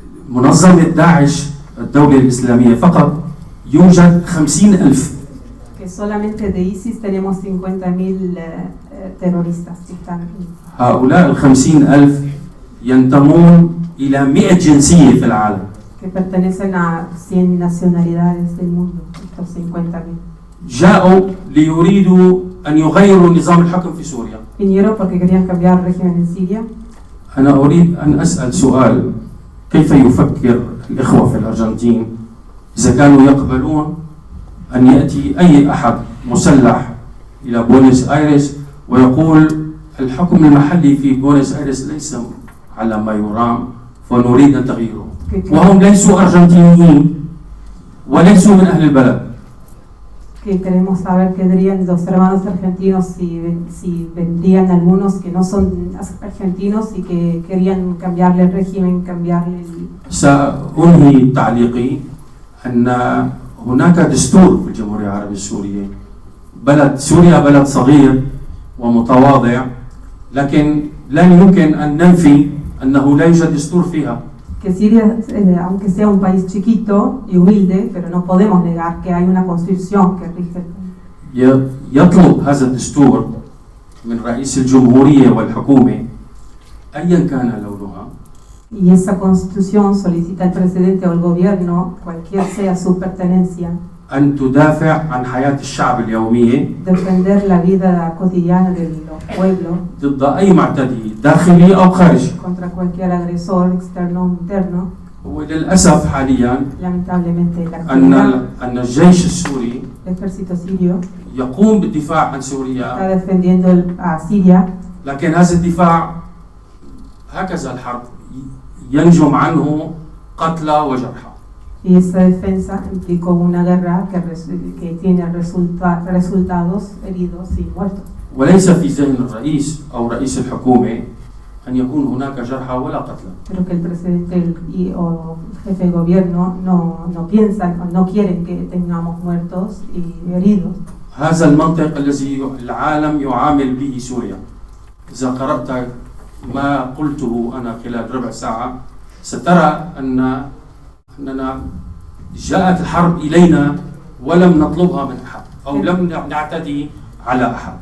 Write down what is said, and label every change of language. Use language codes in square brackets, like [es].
[ar] منظمة داعش الدولة الإسلامية فقط يوجد 50,000 [es] solamente de ISIS tenemos 50.000 terroristas que están. [ar] هؤلاء 50,000 ينتمون إلى 100 جنسية في العالم. [es] Que pertenecen a 100 nacionalidades del mundo, estos 50.000. [ar] جاءوا ليريدوا أن يغيروا نظام الحكم في سوريا. [es] Vinieron porque querían cambiar el régimen en Siria. [ar] أنا أريد أن أسأل سؤال: كيف يفكر الإخوة في الأرجنتين إذا كانوا يقبلون أن يأتي أي أحد مسلح إلى بوينس آيرس ويقول الحكم المحلي في بوينس آيرس ليس على ما يرام فنريد أن تغييره، وهم ليسوا أرجنتينيين وليسوا من أهل البلد. [es] Que queremos saber qué dirían los hermanos argentinos si vendrían algunos que no son argentinos y que querían cambiarle el régimen, cambiarle el... [ar] سأنهي تعليقي أن هناك دستور في الجمهورية العربية السورية. بلد سوريا بلد صغير ومتواضع، لكن لا يمكن أن ننفي أنه لا يوجد دستور فيها. [es] Que Siria, aunque sea un país chiquito y humilde, pero no podemos negar que hay una constitución que rige. [ar] يطلب هذا الدستور من رئيس الجمهورية والحكومة أيا كان لونها. [es] Y esa constitución solicita al presidente o al gobierno, cualquier sea su pertenencia, [ar] أن تدافع عن حياة الشعب اليومية [es] defender la vida cotidiana de los pueblos [ar] ضد أي معتدي داخلي أو خارجي. [es] contra cualquier agresor externo o interno. [ar] وللأسف حاليا [es] Lamentablemente la [ar] أن الجيش السوري [es] el ejército sirio [ar] يقوم بالدفاع عن [es] está [ar] سوريا، [es] defendiendo a Siria, [ar] لكن هذا الدفاع هكذا الحرب ينجم عنه قتلى وجرحى. [es] y esa defensa implicó una guerra que tiene resultados heridos y muertos. [ar] وليس في ذهن الرئيس أو رئيس الحكومة أن يكون هناك جرحى ولا قتلى. [es] Pero que el presidente o jefe de gobierno no piensan o no quieren que tengamos muertos y heridos. [ar] هذا المنطق الذي العالم يعامل به سوريا. إذا قرأت ما قلته أنا خلال ربع ساعة سترى أننا جاءت الحرب إلينا ولم نطلبها من أحد أو لم نعتدي على أحد.